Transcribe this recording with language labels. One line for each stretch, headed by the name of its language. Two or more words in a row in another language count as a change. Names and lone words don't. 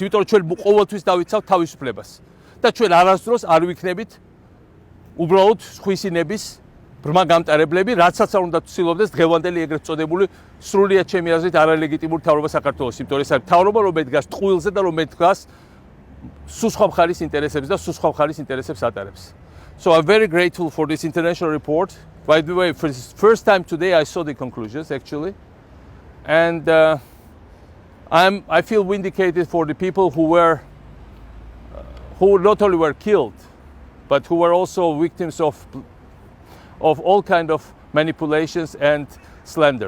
Georgian: იმიტომ რომ ჩვენ ყოველთვის დავიცავთ თავისუფლებას. და ჩვენ არასდროს არ ვიქნებით უბრალოდ სხვისინების ბრმა გამტარებლები, რაცაც არ უნდა ცდილობდეს დღევანდელი ეგრეთ წოდებული სრულიად ჩემი აზრით არალეგიტიმური მთავრობა საქართველოს. იმიტომ რომ ეს არის მთავრობა, რომელიც დგას ტყუილზე და რომელიც დგას სუსხვა მხარის ინტერესებს და სუსხვა მხარის ინტერესებს ატარებს.
English: So I'm very grateful for this international report. By the way, for the first time today I saw the conclusions actually. And I feel vindicated for the people who not only were killed, but who were also victims of all kind of manipulations and slander.